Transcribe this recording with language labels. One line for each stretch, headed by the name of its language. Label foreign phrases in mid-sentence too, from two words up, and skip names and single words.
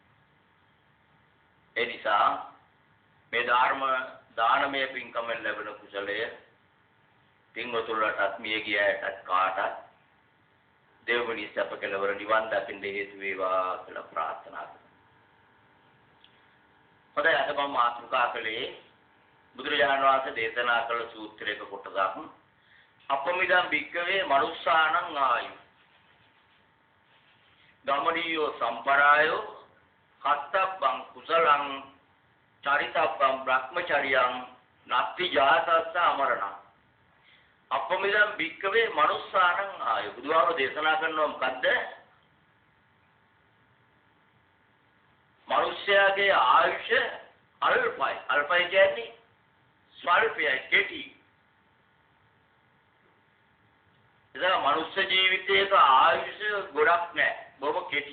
Sinhala: ඒ නිසා මේ දානමය පින්කමෙන් ලැබෙන කුසලය පින්වතුන්ලටත් මිය ගියයටත් කාටත් දෙවනි සැප කෙලවර නිවන් දකින්න හේතු වේවා කියලා ප්‍රාර්ථනා කරනවා. හොඳයි, අද මම මාතෘකා කළේ බුදුරජාණන් වහන්සේ දේශනා කළ සූත්‍රයක කොටසක්.
Pali: අප්පමිදං භික්ඛවේ මනුස්සානං ආයු ගමනීයෝ සම්පරායෝ කත්තබ්බං කුසලං චරිතබ්බං බ්‍රහ්මචරියං නත්ති ජාතස්ස අමරණං. අප්පමිදං භික්ඛවේ මනුස්සානං ආයු.
Sinhala: බුදුහාමුදුරුවෝ දේශනා කරනවා මොකද්ද? මනුෂ්‍යයාගේ ආයුෂ අල්පයි. අල්පයි කියන්නේ ස්වල්පයි, කෙටි. එදා මනුෂ්‍ය ජීවිතයක ආයුෂ ගොඩක් නැහැ, බොහොම කෙටි.